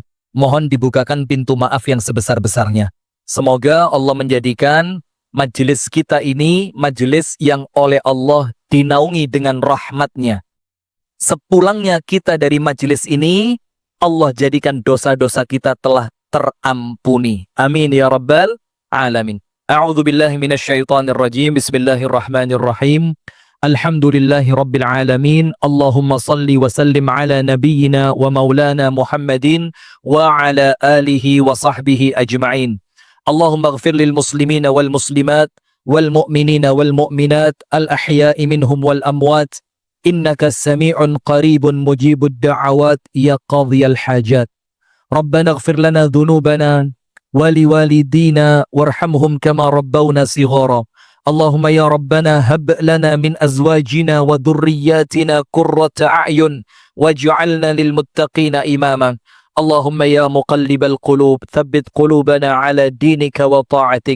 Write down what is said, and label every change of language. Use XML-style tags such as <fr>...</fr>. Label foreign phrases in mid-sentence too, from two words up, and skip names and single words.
<id>Mohon dibukakan pintu maaf yang sebesar-besarnya. Semoga Allah menjadikan majelis kita ini majelis yang oleh Allah dinaungi dengan rahmatnya. Sepulangnya kita dari majelis ini, Allah jadikan dosa-dosa kita telah terampuni.</id> <ar>آمين يا رب العالمين. أعوذ بالله من الشيطان الرجيم بسم الله الرحمن الرحيم. الحمد لله رب العالمين اللهم صل وسلم على نبينا ومولانا محمد وعلى آله وصحبه أجمعين. اللهم اغفر للمسلمين والمسلمات والمؤمنين والمؤمنات الأحياء منهم والأموات. إنك سميع قريب مجيب الدعوات يا قاضي الحاجات. ربنا اغفر لنا ذنوبنا ولوالدينا وارحمهم كما ربونا صغارا. اللهم يا ربنا هب لنا من أزواجنا وذرياتنا قرة أعين واجعلنا للمتقين إماما. اللهم يا مقلب القلوب ثبت قلوبنا على دينك وطاعتك.</ar>